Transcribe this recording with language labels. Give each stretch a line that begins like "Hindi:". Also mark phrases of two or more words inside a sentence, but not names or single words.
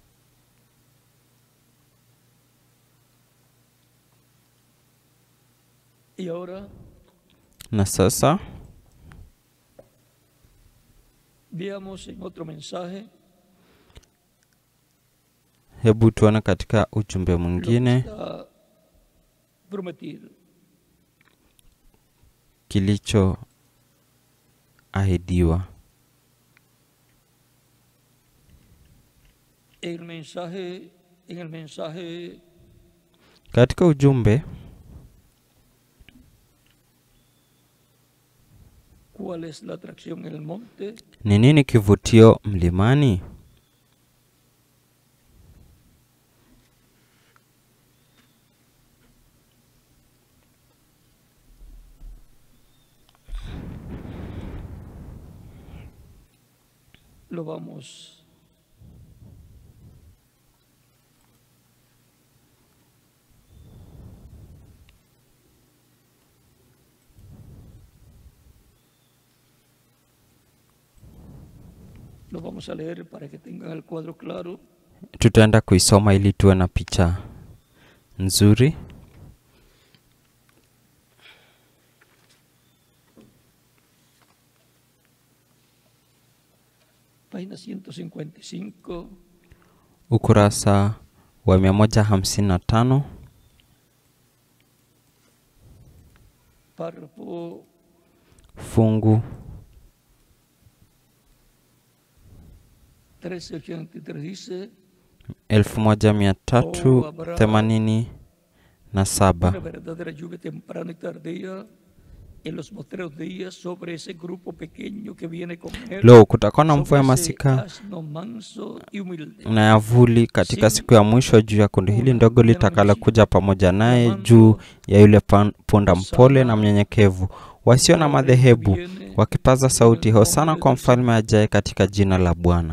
Swahili: Na sasa hebu tuone katika ujumbe mwingine kilichoahidiwa.
Spanish: En el mensaje
Swahili: Katika ujumbe,
Spanish: ¿cuál es la atracción en el monte?
Swahili: ni nini kivutio mlimani?
Spanish: Lo vamos a leer para que tengan el cuadro claro.
Swahili: Tutaenda kuisoma ili tuwe na picha nzuri.
Spanish: Página 155.
Swahili: Ukurasa wa 155.
Spanish: Párrafo
Swahili: Fungu
Spanish: 1383 dice:
Swahili: 1387.
Spanish: Una verdadera lluvia temprana y tardía en los postreros días sobre ese grupo pequeño que viene con él. Lo,
Swahili: kutakuwa na mvua ya masika na ya vuli katika siku ya mwisho juu ya kundi hili ndogo litakalo kuja pamoja naye, juu ya yule punda mpole na mnyenyekevu, wasio na madhehebu, wakipaza sauti, hosana kwa mfalme ajaye katika jina la Bwana.